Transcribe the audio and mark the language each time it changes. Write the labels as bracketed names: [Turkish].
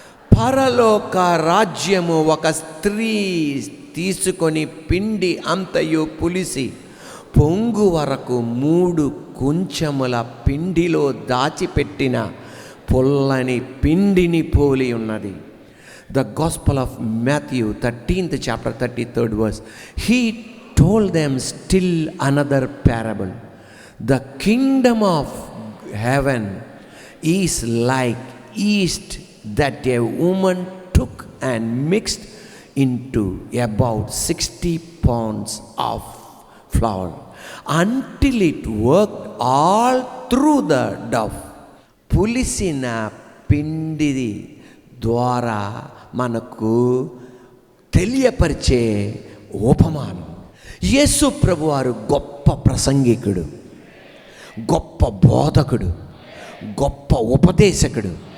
[Telugu] పరలోక రాజ్యము ఒక స్త్రీ తీసుకొని పిండి అంతయు పులిసి పొంగు వరకు 3 కుంచముల పిండిలో దాచిపెట్టిన పుల్లని పిండిని పోలి ఉన్నది. [English] The Gospel of Matthew 13th chapter 33rd verse. He told them still another parable. The kingdom of heaven is like yeast that a woman took and mixed into about 60 pounds of flour until it worked all through the dough. [Telugu] పులిసిన పిండి ద్వారా మనకు తెలియపరిచే ఉపమానం. యేసు ప్రభువారు గొప్ప ప్రసంగికుడు, గొప్ప బోధకుడు, గొప్ప ఉపదేశకుడు.